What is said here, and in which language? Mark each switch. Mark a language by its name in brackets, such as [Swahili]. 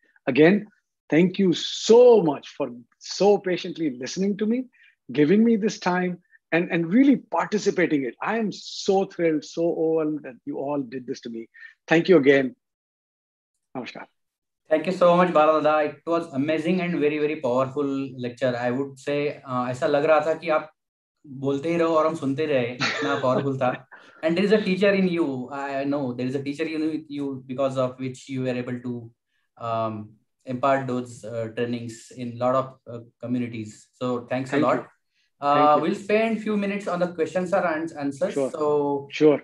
[English] Again, thank you so much for so patiently listening to me, giving me this time, and really participating in it. I am so thrilled, so overwhelmed that you all did this to me. Thank you again. Namaskar. Thank you so much, Baladada. It was amazing and very, very powerful lecture. I would say [Hindi] ऐसा लग रहा था कि आप बोलते ही रहो और हम सुनते रहे, इतना powerful था. [English] And there is a teacher in you. I know there is a teacher in you because of which you were able to impart those trainings in a lot of communities. So thanks a lot. We'll spend few minutes on the questions and answers. Sure.